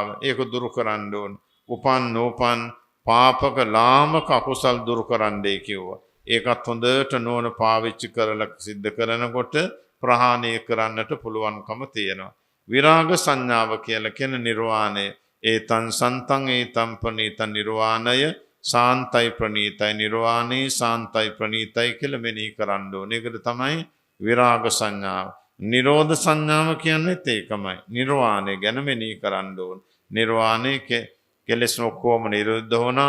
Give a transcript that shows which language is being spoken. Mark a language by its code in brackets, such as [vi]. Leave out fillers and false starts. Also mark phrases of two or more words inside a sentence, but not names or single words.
[si] ඒක දුරු කරන්න ඕන. උපන් නෝපන් පාපක ලාමක අකුසල් දුරු කරන්නයි කිව්වා. ඒකත් හොඳට නෝන පාවිච්චි කරලා සිද්ධ කරනකොට ප්‍රහාණය කරන්නට පුළුවන්කම තියෙනවා. විරාග සංඥාව කියලා කියන නිර්වාණය. [pi] ඒතං සන්තං ඒතං ප්‍රණීතං [si] නිර්වාණය සාන්තයි ප්‍රණීතයි නිර්වාණේ සාන්තයි ප්‍රණීතයි කියලා මෙනෙහි කරන්න ඕනේ. ඒකට තමයි විරාග සංඥාව. නිරෝධ සංඥාව කියන්නේත් ඒකමයි. නිර්වාණය ගැන මෙනෙහි කරන්න ඕනේ. නිර්වාණය කෙලෙස් ඔක්කොම නිරුද්ධ වුණා.